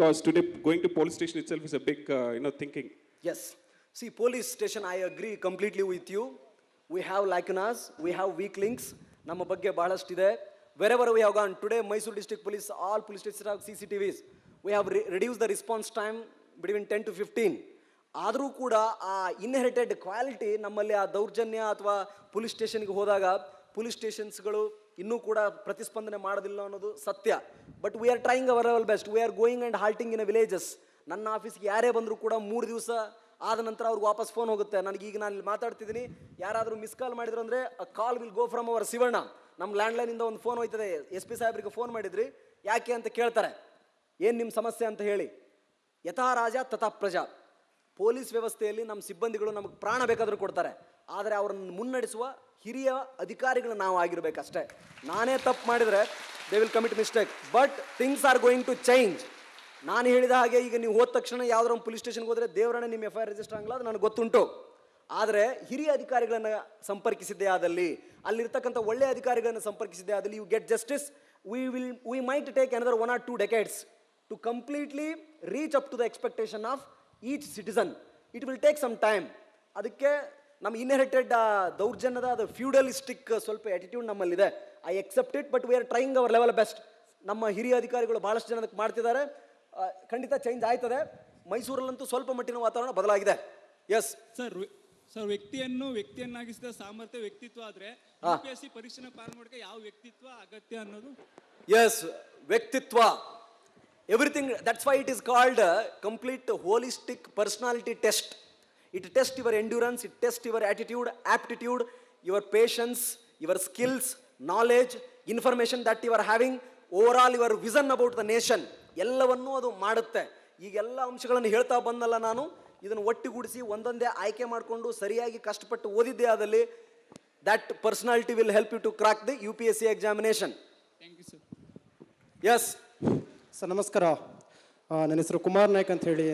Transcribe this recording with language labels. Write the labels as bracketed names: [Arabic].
[English] Because today going to police station itself is a big thinking. Yes. See, police station, I agree completely with you. We have lacunas, we have weak links. [Kannada] ನಮ್ಮ ಬಗ್ಗೆ ಬಹಳಷ್ಟಿದೆ. [English] Wherever we have gone today, Mysore district police, all police stations have CCTVs. We have reduced the response time between 10 to 15. [Kannada] ಆದರೂ ಕೂಡ ಆ inherited quality ನಮ್ಮಲ್ಲಿ, ಆ ದೌರ್ಜನ್ಯ ಅಥವಾ police ಸ್ಟೇಷನ್ಗೆ ಹೋದಾಗ ಪೊಲೀಸ್ ಸ್ಟೇಷನ್ಸ್ಗಳು ಇನ್ನೂ ಕೂಡ ಪ್ರತಿಸ್ಪಂದನೆ ಮಾಡೋದಿಲ್ಲ ಅನ್ನೋದು ಸತ್ಯ. [English] But we are trying our level best. We are going and halting in villages. [Kannada] ನನ್ನ ಆಫೀಸ್ಗೆ ಯಾರೇ ಬಂದರೂ ಕೂಡ 3 ದಿವಸ ಆದ ನಂತರ ಅವ್ರಿಗೆ ವಾಪಸ್ ಫೋನ್ ಹೋಗುತ್ತೆ. ನನಗೀಗ ನಾನು ಇಲ್ಲಿ ಮಾತಾಡ್ತಿದ್ದೀನಿ, ಯಾರಾದರೂ ಮಿಸ್ ಕಾಲ್ ಮಾಡಿದ್ರು ಅಂದರೆ [English] a call will go from our [Kannada] Shivanna. ನಮ್ಮ ಲ್ಯಾಂಡ್ಲೈನಿಂದ ಒಂದು ಫೋನ್ ಹೋಯ್ತದೆ, SP ಸಾಹೇಬ್ರಿಗೆ ಫೋನ್ ಮಾಡಿದ್ರಿ ಯಾಕೆ ಅಂತ ಕೇಳ್ತಾರೆ, ಏನು ನಿಮ್ಮ ಸಮಸ್ಯೆ ಅಂತ ಹೇಳಿ. ಯಥಾ ರಾಜ ತಥಾ ಪ್ರಜಾ. ಪೊಲೀಸ್ ವ್ಯವಸ್ಥೆಯಲ್ಲಿ ನಮ್ಮ ಸಿಬ್ಬಂದಿಗಳು ನಮಗೆ ಪ್ರಾಣ ಬೇಕಾದರೂ ಕೊಡ್ತಾರೆ, ಆದರೆ ಅವರನ್ನು ಮುನ್ನಡೆಸುವ ಹಿರಿಯ ಅಧಿಕಾರಿಗಳು ನಾವು ಆಗಿರಬೇಕಷ್ಟೇ. ನಾನೇ ತಪ್ಪು ಮಾಡಿದರೆ [English] They will commit mistake, but things are going to change. [Kannada] ನಾನು ಹೇಳಿದ ಹಾಗೆ ಈಗ ನೀವು ಹೋದ ತಕ್ಷಣ ಯಾವುದೋ ಒಂದು ಪೊಲೀಸ್ ಸ್ಟೇಷನ್ಗೆ ಹೋದರೆ ದೇವರನ್ನೇ ನಿಮ್ಮ FIR ರಿಜಿಸ್ಟರ್ ಆಗಲ್ಲ, ಅದು ನನಗೆ ಗೊತ್ತುಂಟು. ಆದರೆ ಹಿರಿಯ ಅಧಿಕಾರಿಗಳನ್ನು ಸಂಪರ್ಕಿಸಿದ್ದೇ ಆದಲ್ಲಿ, ಅಲ್ಲಿರ್ತಕ್ಕಂಥ ಒಳ್ಳೆಯ ಅಧಿಕಾರಿಗಳನ್ನು ಸಂಪರ್ಕಿಸಿದ್ದೇ ಆದಲ್ಲಿ, [English] You get justice. We might take another 1 or 2 decades to completely reach up to the expectation of each citizen. It will take some time. [Kannada] ಅದಕ್ಕೆ ನಮ್ಮ ಇನ್ಹೆರಿಟೆಡ್ ದೌರ್ಜನ್ಯದ ಅದು ಫ್ಯೂಡಲಿಸ್ಟಿಕ್ ಸ್ವಲ್ಪ ಆಟಿಟ್ಯೂಡ್ ನಮ್ಮಲ್ಲಿದೆ. [English] I except it, but we are trying our level best. [Kannada] ನಮ್ಮ ಹಿರಿಯ ಅಧಿಕಾರಿಗಳು ಭಾಳಷ್ಟು ಜನ ಅದಕ್ಕೆ ಮಾಡ್ತಿದ್ದಾರೆ. ಖಂಡಿತ ಚೇಂಜ್ ಆಯ್ತದೆ. ಮೈಸೂರಲ್ಲಂತೂ ಸ್ವಲ್ಪ ಮಟ್ಟಿನ ವಾತಾವರಣ ಬದಲಾಗಿದೆ. [English] yes [Kannada] ಸರ್, ವ್ಯಕ್ತಿಯನ್ನಾಗಿಸಿದ ಸಾಮರ್ಥ್ಯ ವ್ಯಕ್ತಿತ್ವ ಆದ್ರೆ UPSC ಪರೀಕ್ಷೆನ ಪಾಸ್ ಮಾಡೋಕೆ ಯಾವ ವ್ಯಕ್ತಿತ್ವ ಅಗತ್ಯ ಅನ್ನೋದು. ಎಸ್, ವ್ಯಕ್ತಿತ್ವ. [English] Everything, that's why it is called a complete holistic personality test. It tests your endurance, it tests your attitude, aptitude, your patience, your skills, knowledge, information that you are having, overall your vision about the nation. [Kannada] ಎಲ್ಲವನ್ನೂ ಅದು ಮಾಡುತ್ತೆ. ಈಗೆಲ್ಲ ಅಂಶಗಳನ್ನು ಹೇಳ್ತಾ ಬಂದಲ್ಲ ನಾನು, ಇದನ್ನು ಒಟ್ಟುಗೂಡಿಸಿ ಒಂದೊಂದೇ ಆಯ್ಕೆ ಮಾಡಿಕೊಂಡು ಸರಿಯಾಗಿ ಕಷ್ಟಪಟ್ಟು ಓದಿದ್ದೇ ಆದಲ್ಲಿ [English] that personality will help you to crack the UPSC examination. Thank you sir. Yes [Kannada] sir ನಮಸ್ಕಾರ. ನನ್ನ ಹೆಸರು ಕುಮಾರ್ ನಾಯ್ಕ್ ಅಂತ ಹೇಳಿ.